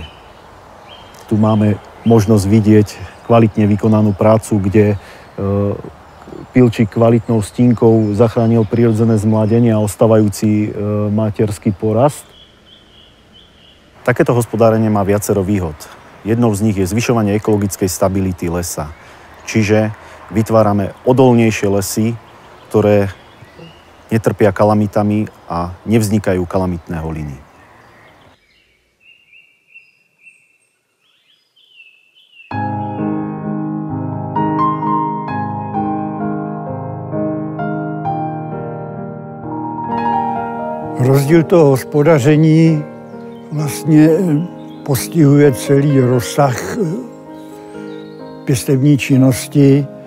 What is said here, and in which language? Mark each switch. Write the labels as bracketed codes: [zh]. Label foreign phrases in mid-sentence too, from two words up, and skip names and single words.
[sk] Tu máme možnosť vidieť kvalitne vykonanú prácu, kde pilčík kvalitnou stínkou zachránil prirodzené zmladenie a ostávajúci materský porast. Takéto hospodárenie má viacero výhod. Jednou z nich je zvyšovanie ekologickej stability lesa. Čiže vytvárame odolnejšie lesy, ktoré netrpia kalamitami a nevznikajú kalamitné holiny. [cs] Rozdíl toho hospodaření vlastně postihuje celý rozsah pěstební činnosti.